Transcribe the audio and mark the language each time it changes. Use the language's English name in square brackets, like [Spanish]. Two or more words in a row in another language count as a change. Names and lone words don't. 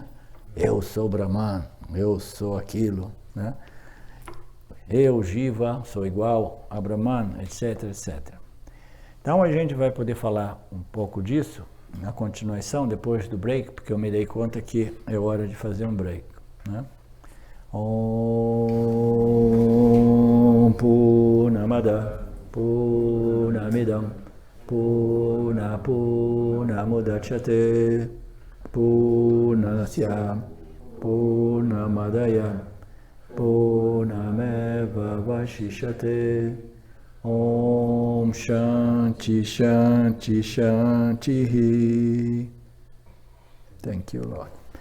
[Portuguese] Eu sou Brahman, eu sou aquilo, né? Eu, Jiva, sou igual a Brahman, etc, etc. Então a gente vai poder falar um pouco disso na continuação, depois do break, porque eu me dei conta que é hora de fazer um break. Né? [Sanskrit] ॐ पूर्णमदः पूर्णमिदं पूर्णमुदच्यते पूर्णस्य पूर्णमादाय पूर्णमेव वशिष्यते. ॐ शान्ति शान्ति शान्ति. [English] Thank you, Lord.